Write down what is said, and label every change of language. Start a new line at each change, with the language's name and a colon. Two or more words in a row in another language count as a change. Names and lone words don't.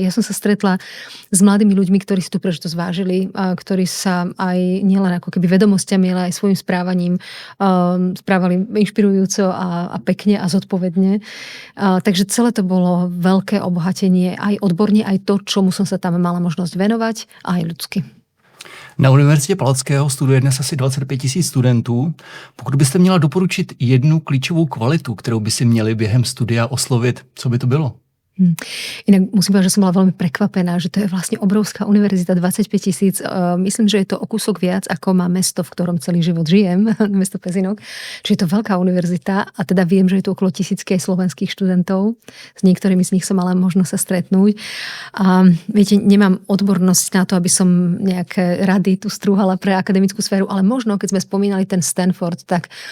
Slovak: Ja som sa stretla s mladými ľuďmi, ktorí si tú príležitosť vážili, ktorí sa aj nielen ako keby vedomosťami, ale aj svojim správaním správali inšpirujúco a pekne a zodpovedne. Takže celé to bolo veľké obohatenie aj odborne, aj to, čomu som sa tam mala možnosť venovať, aj ľudsky.
Czech: Na Univerzitě Palackého studuje dnes asi 25 000 studentů. Pokud byste měla doporučit jednu klíčovou kvalitu, kterou by si měli během studia oslovit, co by to bylo?
Slovak: Inak musím povedať, že som bola veľmi prekvapená, že to je vlastne obrovská univerzita, 25 000. Myslím, že je to o kúsok viac, ako má mesto, v ktorom celý život žijem, mesto Pezinok. Čiže je to veľká univerzita a teda viem, že je tu okolo 1000 slovenských študentov. S niektorými z nich som mala možnosť sa stretnúť. A viete, nemám odbornosť na to, aby som nejaké rady tu strúhala pre akademickú sféru, ale možno, keď sme spomínali ten Stanford, tak